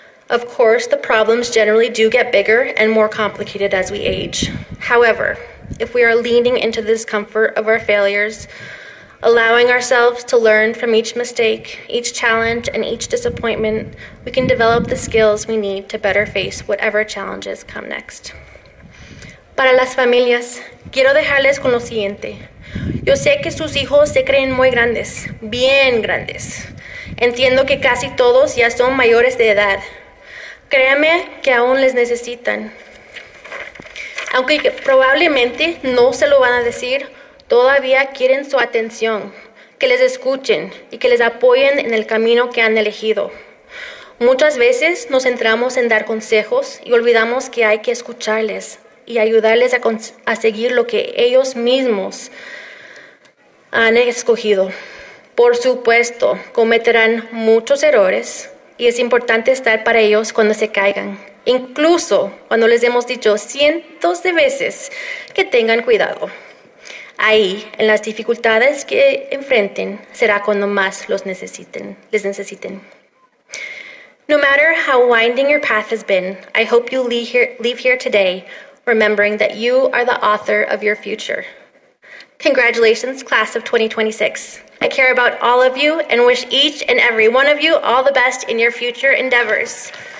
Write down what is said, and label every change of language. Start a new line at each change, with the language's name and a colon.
English: Of course, the problems generally do get bigger and more complicated as we age. However, if we are leaning into the discomfort of our failures, allowing ourselves to learn from each mistake, each challenge, and each disappointment, we can develop the skills we need to better face whatever challenges come next.
Spanish: Para las familias, quiero dejarles con lo siguiente. Yo sé que sus hijos se creen muy grandes, bien grandes. Entiendo que casi todos ya son mayores de edad. Créame que aún les necesitan. Aunque probablemente no se lo van a decir, todavía quieren su atención, que les escuchen y que les apoyen en el camino que han elegido. Muchas veces nos centramos en dar consejos y olvidamos que hay que escucharles y ayudarles a seguir lo que ellos mismos han escogido. Por supuesto, cometerán muchos errores y es importante estar para ellos cuando se caigan, incluso cuando les hemos dicho cientos de veces que tengan cuidado. Ahí, en las dificultades que enfrenten, será cuando más les necesiten.
English: No matter how winding your path has been, I hope you leave here today remembering that you are the author of your future. Congratulations, class of 2026. I care about all of you and wish each and every one of you all the best in your future endeavors.